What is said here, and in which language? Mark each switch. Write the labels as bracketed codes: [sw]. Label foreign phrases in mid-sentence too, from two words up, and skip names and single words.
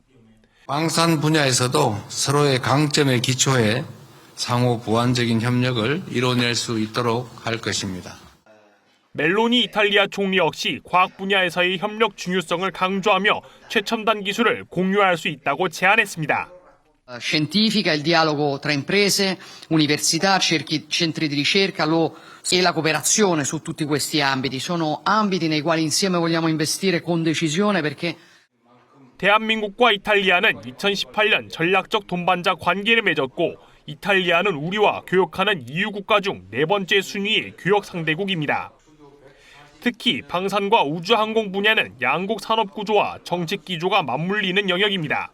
[ko] 방산 분야에서도 서로의 강점에 기초해 상호 보완적인 협력을 이뤄낼 수 있도록 할 것입니다. 멜로니 이탈리아 총리 역시 과학 분야에서의 협력 중요성을 강조하며 최첨단 기술을 공유할 수 있다고 제안했습니다. [it] Scientifica, il dialogo tra imprese, università, centri di ricerca e la cooperazione su tutti questi ambiti. Sono ambiti nei quali insieme vogliamo investire con decisione perché [ko] 대한민국과 이탈리아는 2018년 전략적 동반자 관계를 맺었고 이탈리아는 우리와 교역하는 EU 국가 중 4번째 순위의 교역 상대국입니다. 특히 방산과 우주항공 분야는 양국 산업 구조와 정책 기조가 맞물리는 영역입니다.